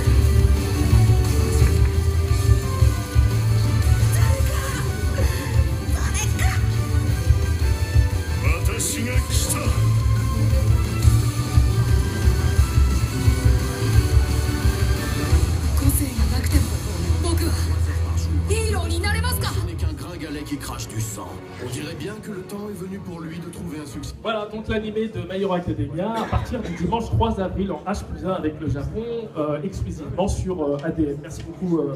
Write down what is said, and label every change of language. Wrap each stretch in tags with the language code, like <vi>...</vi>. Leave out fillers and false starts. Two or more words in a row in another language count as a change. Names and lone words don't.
<ja>私が来た。個性がなくても僕はヒーローになれますか。</ja> <fr>Qui crache du sang. On dirait bien que le temps est venu pour lui de trouver un succès. Voilà donc l'animé de My Hero Academia à partir du dimanche 3 avril en H+1 avec le Japon, exclusivement sur ADN. Merci beaucoup.</fr>